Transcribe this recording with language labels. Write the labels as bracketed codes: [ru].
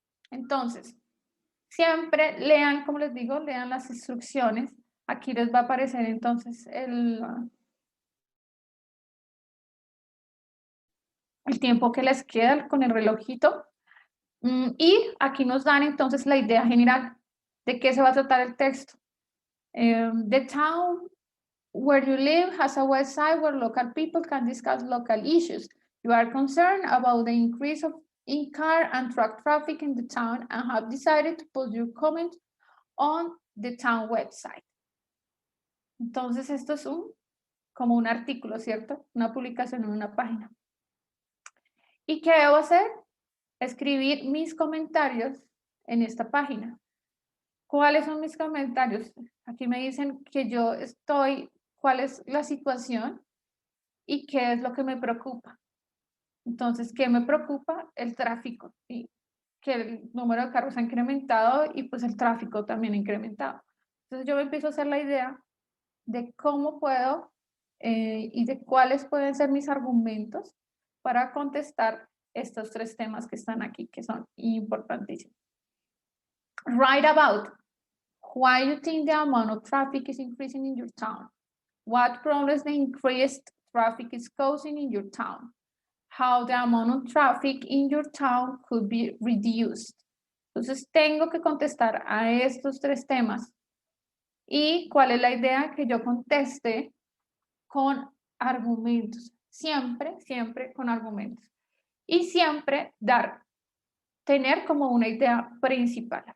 [es] Entonces, siempre lean, como les digo, lean las instrucciones. Aquí les va a aparecer entonces el tiempo que les queda con el relojito. Y aquí nos dan entonces la idea general de qué se va a tratar el texto. [en] The town where you live has a website where local people can discuss local issues. You are concerned about the increase of in-car and truck traffic in the town and have decided to post your comment on the town website. [es] Entonces esto es como un artículo, ¿cierto? Una publicación en una página. ¿Y qué debo hacer? Escribir mis comentarios en esta página. ¿Cuáles son mis comentarios? Aquí me dicen que yo estoy, cuál es la situación y qué es lo que me preocupa. Entonces, ¿qué me preocupa? El tráfico, ¿sí? Que el número de carros ha incrementado y pues el tráfico también ha incrementado. Entonces yo me empiezo a hacer la idea de cómo puedo y de cuáles pueden ser mis argumentos para contestar estos tres temas que están aquí, que son importantísimos. [en] Write about why you think the amount of traffic is increasing in your town. What problems the increased traffic is causing in your town. How the amount of traffic in your town could be reduced. [es] Entonces tengo que contestar a estos tres temas. ¿Y cuál es la idea? Que yo conteste con argumentos. Siempre, siempre con argumentos. Y siempre tener como una idea principal.